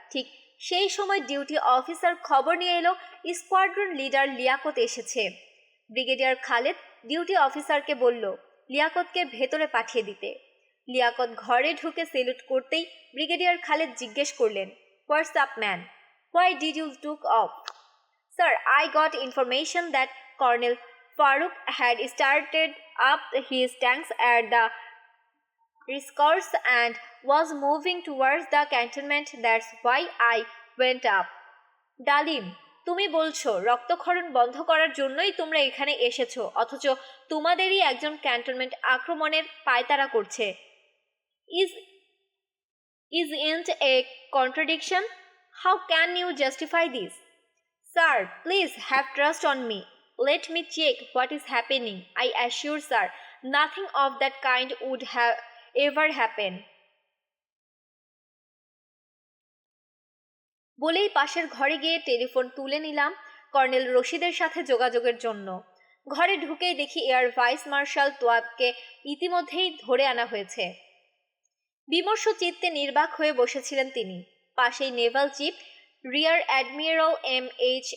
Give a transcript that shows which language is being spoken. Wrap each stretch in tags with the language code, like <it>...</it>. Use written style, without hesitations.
<bn>ঠিক সেই সময় ডিউটি অফিসার খবর নিয়ে এলো স্কোয়াড্রন লিডার লিয়াকত এসেছে। ব্রিগেডিয়ার খালেদ ডিউটি অফিসারকে বলল লিয়াকতকে ভেতরে পাঠিয়ে দিতে। লিয়াকত ঘরে ঢুকে সেলুট করতেই ব্রিগেডিয়ার খালেদ জিজ্ঞেস করলেন,</bn> <en>What's up man, why did you took off? Sir, I got information that Colonel Farooq had started up his tanks at the Riscos and was moving towards the cantonment. That's why I went up.</en> <bn>ডালিম, তুমি বলছো রক্তক্ষরণ বন্ধ করার জন্যই তোমরা এখানে এসেছো, অথচ তোমাদেরই একজন ক্যান্টনমেন্ট আক্রমণের পায়তারা করছে।</bn> <en>Isn't a contradiction? How can you justify this? Sir, please have trust on me. Let me check what is happening. I assure, sir, nothing of that kind would have ever happened.</en> <bn>বলেই পাশের ঘরে গিয়ে telephone তুলে নিলাম colonel রশিদের সাথে যোগাযোগের জন্য। ঘরে ঢুকেই দেখি এয়ার ভাইস মার্শাল তোয়াবকে ইতিমধ্যেই ধরে আনা হয়েছে। বিমর্ষ চিত্তে নির্বাক হয়ে বসেছিলেন তিনি। পাশেই Naval chief rear admiral M.H.</bn>